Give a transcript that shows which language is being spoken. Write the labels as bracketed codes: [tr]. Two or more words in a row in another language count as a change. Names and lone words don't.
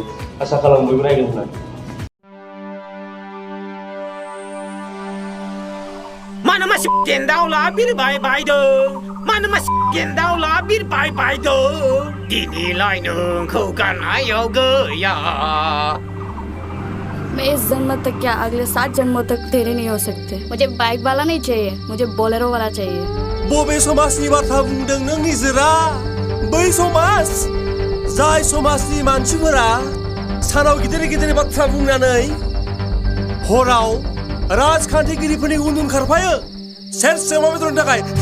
[brx] आसा खालामो बयबो नायगोन होननानै। मानो मानसि गेन्दावला बिरबाय बायदों, मानो मानसि गेन्दावला बिरबाय बायदों, दिनैलाय नोंखौ गारनायाव गैया। [hi] मैं इस जन्म तक क्या अगले 7 जन्मों तक तेरे नहीं हो सकते। मुझे बाइक वाला नहीं चाहिए, मुझे बोलेरो वाला चाहिए। [brx] बबे समाजनि बाथ्रा बुंदों नों निजोरा? बै समाज जाय समाजनि मानसिफोरा सानाव गिदिर बाथ्रा बुंनानै हराव राजखान्थिगिरिफोरनि उन खारफायो सेरसे अमा बेदरनि थाखाय।